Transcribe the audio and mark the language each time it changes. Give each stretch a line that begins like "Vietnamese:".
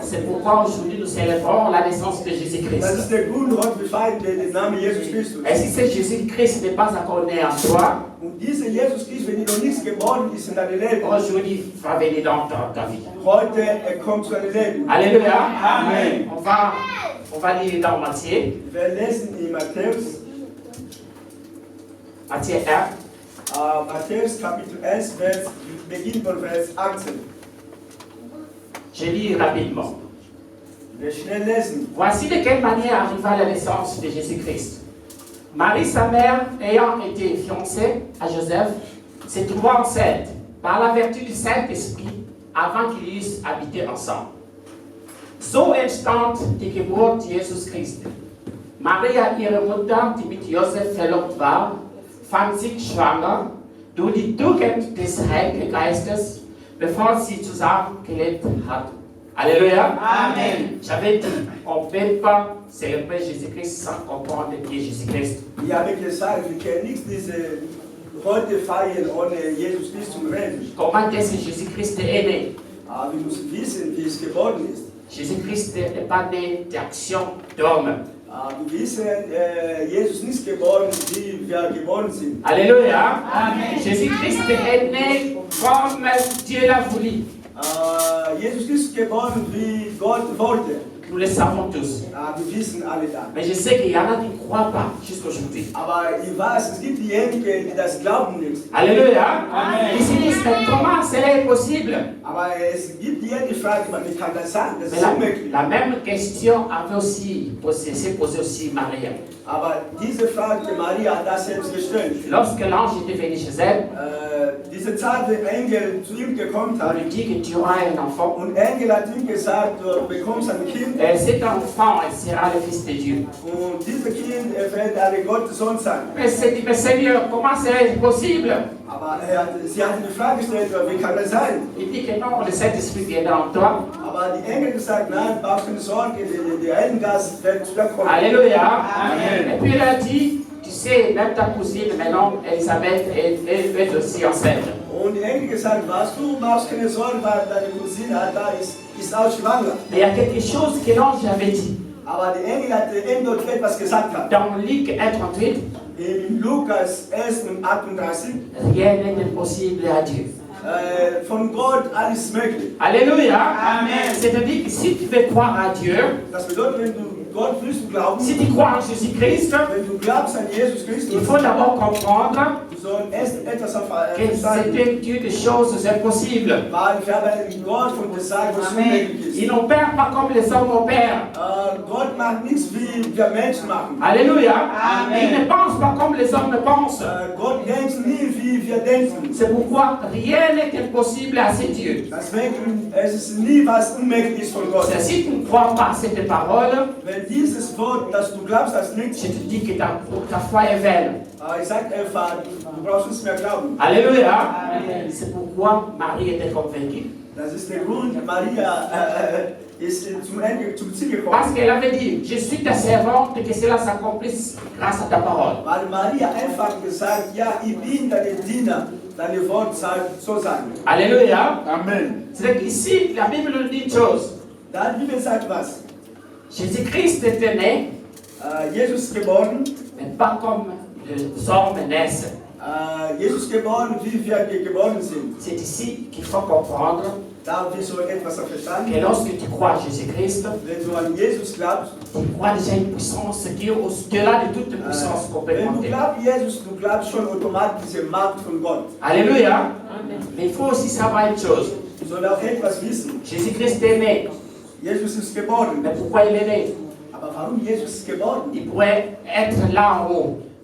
French: C'est pourquoi aujourd'hui nous célébrons la naissance de Jésus-Christ.
German: Das ist der Grund, warum wir feiern den Namen Jesus Christus.
French: Et si ce Jésus-Christ n'est pas encore né en toi,
German: Und dieser Jesus Christus, wenn er noch nichts geboren ist in deinem Leben,
French: aujourd'hui il va venir dans ta vie.
German: heute kommt zu deinem Leben.
French: Alléluia. Amen. On va lire dans Matthieu.
German: Wir lesen in Matthäus.
French: Matthieu 1.
German: Matthäus Kapitel 1, beginnt von Vers 18.
French: Je lis rapidement.
German: Wir schnell lesen.
French: Voici de quelle manière arriva la naissance de Jésus-Christ. Marie, sa mère, ayant été fiancée à Joseph, se trouva enceinte par la vertu du Saint-Esprit avant qu'ils eussent habité ensemble.
German: So entstand die Geburt Jesus Christi. Maria, ihre Mutter, die mit Josef verlobt war, fand sich schwanger durch die Tugend des Heiligen Geistes, bevor sie zusammen gelebt hat.
French: Alléluia. Amen. J'avais dit, on ne peut pas célébrer Jésus-Christ sans comprendre qui est Jésus-Christ.
German: Ich habe gesagt, wir können nicht diese heute feiern ohne Jesus Christus zu reden.
French: Comment est-ce que Jésus-Christ est né?
German: Aber wir müssen wissen, wie es geworden ist.
French: Jésus-Christ n'est pas né d'action d'homme.
German: Wir wissen, Jesus nicht geboren, wie wir geboren sind.
French: Alléluia. Amen. Jésus-Christ est né comme Dieu l'a voulu.
German: Jesus ist geboren, wie Gott wollte.
French: Nous le savons tous.
German: Wir wissen alle das.
French: Mais je sais qu'il y en a qui ne croient pas jusqu'aujourd'hui.
German: Aber ich weiß, es gibt diejenigen, die das glauben nicht.
French: Alléluia. Amen. Ils se disent, mais comment cela est possible?
German: Aber es gibt diejenigen, die fragen, wie kann das sein? Das
French: Mais
German: ist unmöglich.
French: la même question avait aussi s'est posée aussi Maria.
German: Aber diese Frage, die Maria hat das selbst gestellt.
French: Lorsque l'ange était venu chez elle,
German: diese Zeit, der Engel zu ihm gekommen
French: on
German: hat,
French: lui dit que tu auras un enfant.
German: und Engel hat ihm gesagt, du bekommst ein Kind.
French: Cet enfant sera le Fils de Dieu.
German: Und dieses Kind wird ein Gottes Sohn sein.
French: Mais c'est dit, mais Seigneur, comment c'est possible?
German: Aber sie hat die Frage gestellt, wie kann das sein?
French: Il dit que non, le Saint-Esprit viendra en toi.
German: Aber die Engel gesagt, nein, brauchst keine Sorge, der Heiligen Geist wird zu dir kommen.
French: Alléluia. Amen. Et puis il a dit, tu sais, même ta cousine, maintenant, Elisabeth, elle va être aussi enceinte.
German: Und die Engel gesagt, was du brauchst keine Sorge, weil deine Cousine da ist auch schwanger.
French: Mais il y a quelque chose que l'ange avait dit.
German: Aber die Engel hat dort etwas gesagt.
French: Dans Luc 1,38,
German: in Lukas 1,38,
French: rien n'est impossible à Dieu.
German: Von Gott alles möglich.
French: Alléluia. Amen. C'est-à-dire que si tu veux croire à Dieu,
German: das bedeutet, wenn du Gott willst du glauben,
French: si tu crois en Jésus-Christ,
German: wenn du glaubst an Jesus Christus,
French: il faut d'abord comprendre
German: du sollst erst etwas
French: que c'est un Dieu de choses impossibles.
German: Weil wir haben einen Gott von der Seite, was unmöglich ist.
French: Il n'opère pas comme les hommes opèrent.
German: Gott macht nichts, wie wir Menschen machen.
French: Alléluia. Amen. Il ne pense pas comme les hommes pensent.
German: Gott denkt nie, wie wir denken.
French: C'est pourquoi rien n'est impossible à ces dieux.
German: Deswegen, es ist nie was Unmögliches von Gott.
French: Si tu ne crois pas à cette parole,
German: wenn dieses Wort, das du glaubst, das nicht,
French: je te dis que ta foi est vaine.
German: Ich sage einfach, du brauchst nicht mehr glauben.
French: Alléluia. C'est pourquoi Marie était convaincue.
German: Das ist der Grund, Maria ist zum Ziel gekommen.
French: Parce qu'elle avait dit, je suis ta servante, que cela s'accomplisse grâce à ta parole.
German: Weil Maria einfach gesagt, ja, ich bin dein Diener, deine Wort soll sein.
French: Alléluia. Amen. C'est qu'ici, la Bible nous dit une chose.
German: Da die Bibel sagt was.
French: Jésus-Christ était né,
German: Jesus geboren,
French: mais pas comme les hommes naissent.
German: Jesus geboren, wie wir geboren sind.
French: C'est ici qu'il faut comprendre
German: Da wir so etwas verstanden.
French: que lorsque tu crois en Jésus-Christ,
German: Wenn du an Jesus glaubst,
French: tu crois déjà une puissance qui est au-delà de toute puissance qu'on peut
German: wenn du
French: monter.
German: glaubst Jesus, du glaubst schon automatisch diese Macht von Gott.
French: Alléluia. Mais il faut aussi savoir une chose.
German: Du sollst auch etwas wissen.
French: Jésus-Christ est né.
German: Jesus ist geboren.
French: Mais pourquoi il est né?
German: Aber warum Jesus ist geboren?
French: Il pourrait être là en haut.